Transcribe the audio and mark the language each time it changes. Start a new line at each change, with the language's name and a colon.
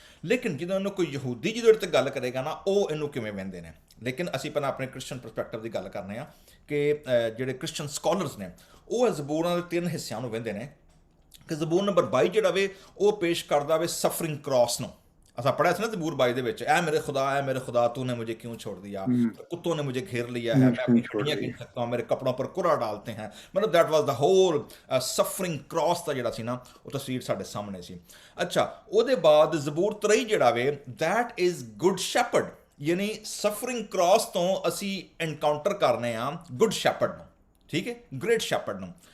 Punjabi: ਲੇਕਿਨ ਜਦੋਂ ਇਹਨੂੰ ਕੋਈ ਯਹੂਦੀ ਜਦੋਂ ਇਹਦੇ 'ਤੇ ਗੱਲ ਕਰੇਗਾ ਨਾ, ਉਹ ਇਹਨੂੰ ਕਿਵੇਂ ਵਹਿੰਦੇ ਨੇ। ਲੇਕਿਨ ਅਸੀਂ ਪਹਿਲਾਂ ਆਪਣੇ ਕ੍ਰਿਸਚਨ ਪਰਸਪੈਕਟਿਵ ਦੀ ਗੱਲ ਕਰਨੇ ਆ ਕਿ ਜਿਹੜੇ ਕ੍ਰਿਸਚਨ ਸਕਾਲਰਸ ਨੇ ਉਹ ਜ਼ਬੂਰਾਂ ਦੇ ਤਿੰਨ ਹਿੱਸਿਆਂ ਨੂੰ ਵਹਿੰਦੇ ਨੇ ਕਿ ਜ਼ਬੂਰ ਨੰਬਰ 22 ਜਿਹੜਾ ਵੇ ਉਹ ਪੇਸ਼ ਕਰਦਾ ਵੇ ਸਫਰਿੰਗ ਕ੍ਰਾਸ ਨੂੰ।
Hindi: असा पढ़ा था ना जबूर 22
Punjabi: ਦੇ ਵਿੱਚ,
Hindi: ऐ मेरे खुदा तूने मुझे क्यों छोड़ दिया, कुत्तों ने मुझे घेर लिया है, मैं अपनी हड्डियां गिन सकता हूँ, मेरे कपड़ों पर कुरा डालते हैं।
Punjabi: मतलब
English: that was the whole suffering cross
Punjabi: ਦਾ ਜਿਹੜਾ ਸੀ ਨਾ ਉਹ ਤਸਵੀਰ ਸਾਡੇ ਸਾਹਮਣੇ ਸੀ। ਅੱਛਾ, ਉਹਦੇ ਬਾਅਦ ਜ਼ਬੂਰ 23 ਜਿਹੜਾ ਵੇ
English: that is good shepherd,
Punjabi: ਯਾਨੀ ਸਫਰਿੰਗ ਕ੍ਰਾਸ ਤੋਂ ਅਸੀਂ ਐਨਕਾਊਂਟਰ ਕਰਨੇ ਆ ਗੁੱਡ ਸ਼ੈਪਰਡ ਨੂੰ, ਠੀਕ ਹੈ, ਗ੍ਰੇਟ ਸ਼ੈਪਰਡ ਨੂੰ।